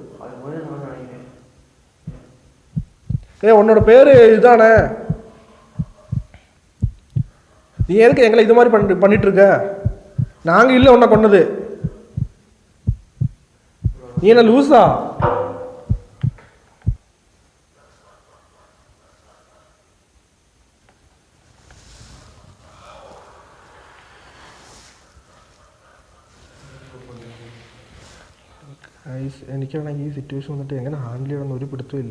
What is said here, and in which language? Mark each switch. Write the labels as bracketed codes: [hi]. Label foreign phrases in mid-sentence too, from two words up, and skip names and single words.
[ta] உன்னோட பேர் இதுதானே? நீ எதுக்கு எங்களை இது மாதிரி பண்ணிட்டு இருக்க? நாங்கள் இல்லை உன்னை கொன்னது. நீ என்ன லூஸா? [ml] എനിക്കാണെങ്കിൽ ഈ സിറ്റുവേഷൻ വന്നിട്ട് എങ്ങനെ ഹാൻഡിൽ ചെയ്യണമെന്ന് ഒരു പിടുത്തമില്ല.